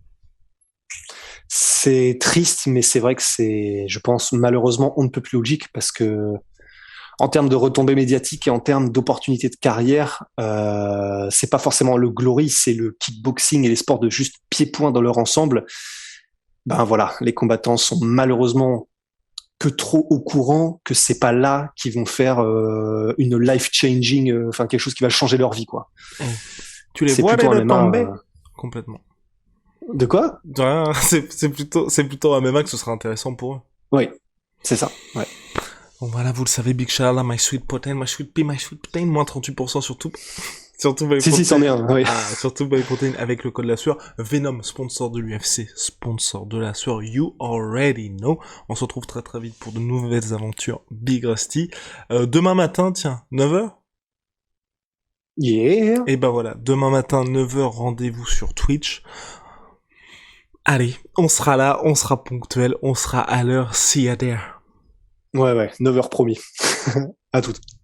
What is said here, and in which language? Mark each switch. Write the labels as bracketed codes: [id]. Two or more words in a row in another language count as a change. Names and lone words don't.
[fr] C'est triste, mais c'est vrai que c'est, je pense, malheureusement, on ne peut plus logique parce que, en termes de retombées médiatiques et en termes d'opportunités de carrière, c'est pas forcément le glory, c'est le kickboxing et les sports de juste pied-point dans leur ensemble. Ben voilà, les combattants sont malheureusement que trop au courant que c'est pas là qu'ils vont faire une [en] life changing, [fr] enfin quelque chose qui va changer leur vie quoi. Mm. Tu les C'est vois plutôt un les MMA. tomber complètement. De quoi? Ouais, c'est plutôt un MMA que ce sera intéressant pour eux. Oui, c'est ça. Ouais. Bon voilà, vous le savez, [en] Big Shout out, my sweet protein, my sweet pea, my sweet protein, [fr] moins 38% surtout. Surtout Buy Si, c'en est un. Oui. surtout Buy Protein avec le code la sueur. Venom, sponsor de l'UFC, sponsor de la sueur. [en] You already know. [fr] On se retrouve très très vite pour de nouvelles aventures Big Rusty. Demain matin, tiens, 9h. [en] Yeah. [fr] Et ben voilà, demain matin, 9h, rendez-vous sur Twitch. Allez, on sera là, on sera ponctuel, on sera à l'heure. [en] See ya there. [fr] Ouais, 9h promis. À toutes.